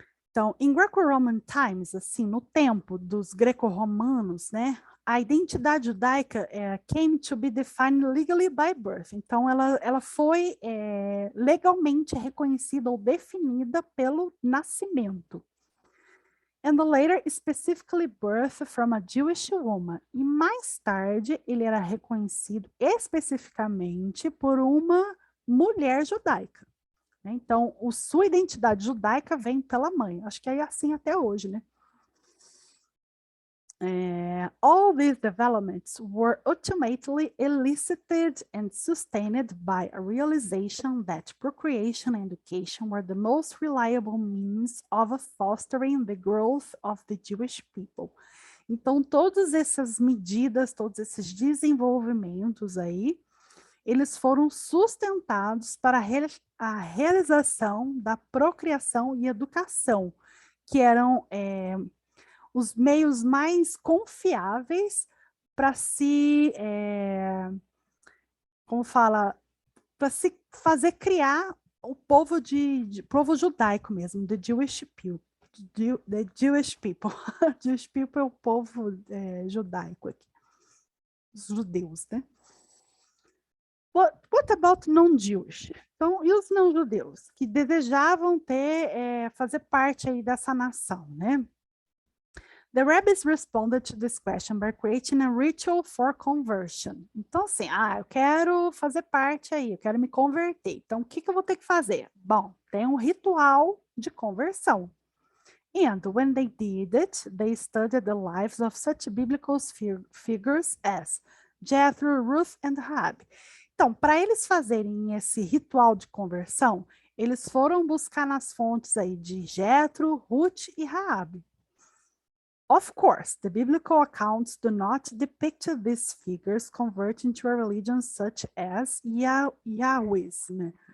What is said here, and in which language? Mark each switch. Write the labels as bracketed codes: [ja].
[pt] Então, em [en] Greco-Roman times, [pt] assim, no tempo dos greco-romanos, né, a identidade judaica [en] came to be defined legally by birth. [pt] Então, ela foi legalmente reconhecida ou definida pelo nascimento. [en] And later, specifically birth from a Jewish woman. [pt] E mais tarde, ele era reconhecido especificamente por uma mulher judaica. Então, sua identidade judaica vem pela mãe. Acho que é assim até hoje, né? [en] All these developments were ultimately elicited and sustained by a realization that procreation and education were the most reliable means of fostering the growth of the Jewish people. [pt] Então, todas essas medidas, todos esses desenvolvimentos aí, eles foram sustentados para a realização da procriação e educação, que eram os meios mais confiáveis para se, como fala, para se fazer criar o povo povo judaico mesmo, [en] the Jewish people. The Jewish people. Jewish people [pt] é o povo judaico aqui. Os judeus, né? [en] What about non-Jewish? [pt] Então, e os não-judeus, que desejavam fazer parte aí dessa nação, né? [en] The rabbis responded to this question by creating a ritual for conversion. [pt] Então, assim, eu quero fazer parte aí, eu quero me converter. Então, o que eu vou ter que fazer? Bom, tem um ritual de conversão. [en] And when they did it, they studied the lives of such biblical figures as Jethro, Ruth and Rahab. [pt] Então, para eles fazerem esse ritual de conversão, Eles foram buscar nas fontes aí de Jetro, Ruth e Raabe. [en] Of course, the biblical accounts do not depict these figures converting to a religion such as Yahwism.